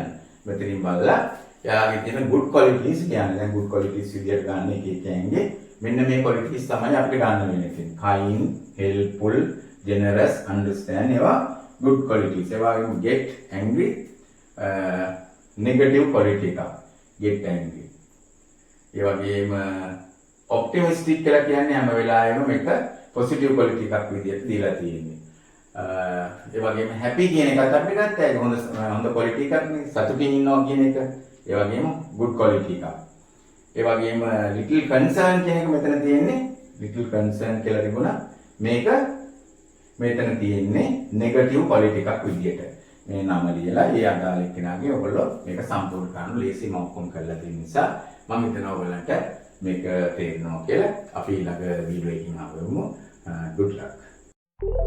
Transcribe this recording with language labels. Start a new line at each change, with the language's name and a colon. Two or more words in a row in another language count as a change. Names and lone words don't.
Sinhala: මෙතනින් බලලා යාගේ තියෙන
English: good qualities
Sinhala: කියන්නේ දැන්
English: good qualities
Sinhala: විදියට ගන්න එක එකෙන්ගේ මෙන්න මේ qualities තමයි අපිට ගන්න වෙන්නේ.
English: kind, helpful, generous, understand ඒවා good qualities.
Sinhala: ඒ වගේම
English: get angry negative quality
Sinhala: එක.
English: get angry.
Sinhala: ඒ වගේම optimistic කියලා කියන්නේ හැම වෙලාවෙම මේක
English: positive quality
Sinhala: එකක් විදිහට දීලා තියෙන්නේ. ඒ වගේම happy කියන එකත් අපිට ගත්තා. ඒක හොඳ quality එකක් නේ. සතුටින් ඉන්නවා කියන එක. ඒ වගේම
English: good quality
Sinhala: එකක්. ඒ වගේම
English: little concern
Sinhala: කියන එක මෙතන තියෙන්නේ.
English: little concern
Sinhala: කියලා තිබුණා. මේක මෙතන තියෙන්නේ
English: negative quality
Sinhala: එකක් විදියට. මේ නම ලියලා ඒ අදාළ කෙනාගේ ඔයගොල්ලෝ මේක සම්පූර්ණ කරන්න ලේසි මම ඔක්කොම කරලා තියෙන නිසා මම හිතනවා ඔයගලන්ට මේක තේරෙනවා කියලා. අපි ඊළඟ වීඩියෝ එකකින් ආවමු.